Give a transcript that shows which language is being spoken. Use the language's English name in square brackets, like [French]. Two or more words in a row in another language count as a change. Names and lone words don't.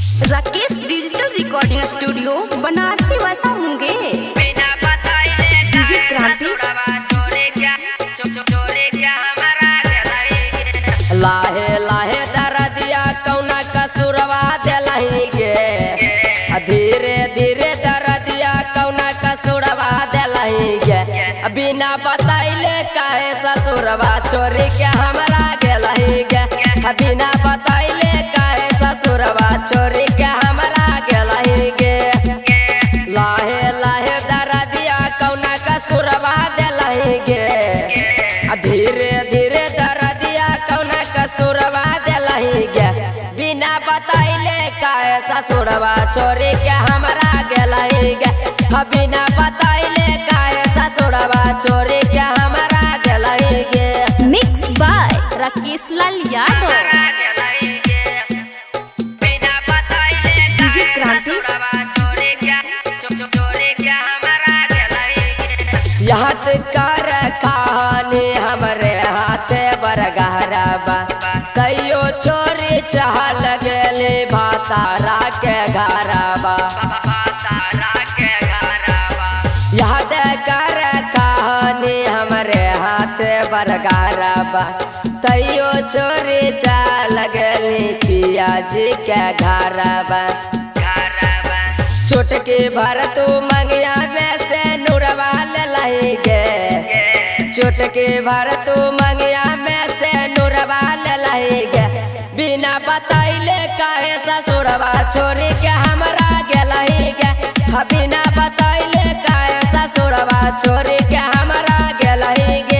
[Maithili] राकेश डिजिटल रिकॉर्डिंग स्टूडियो बनारसी वैसा होंगे डीजे क्रांति। लाहे लाहे दरदिया कौना कसूरवा दिलही गे, धीरे धीरे दरदिया कौना कसूरवा दिलही गे, बिना बताइले काहे ससुरवा छोरी के हमरा गेलही गे, बिना बताइले काहे ससुरवा छोरी के हमरा गेलही गे। लाहे लाहे दरदिया कौना कसूरवा दिलही गे, धीरे धीरे दरदिया कौना कसूरवा दिलही गे, बिना बताइले काहे ससुरवा छोरी के हमरा गेलही गे, बिना बताइले काहे ससुरवा छोरी के हमरा गेलही गे। [English] Mix by राकेश लाल यादव डीजे क्रांति। [Maithili] यहाँ कर कहानी हमरे हाथे बरगहरा बा, कहियो छोरी चाह लगेली भातारा के घरा बा। याद कर कहानी हमरे हाथे बरगहरा बा, तैयो छोरी चाह लगेली पिया जी के घरा बा। चुटकी भर तू मंगिया में से नूरवा लही गे, चुटकी भर तू मंगिया में से नूरवा लही गे, बिना बताइले काहे ससुरवा छोरी के हमरा गेलही गे, बिना बताइले काहे ससुरवा छोरी के हमरा गेलही गे।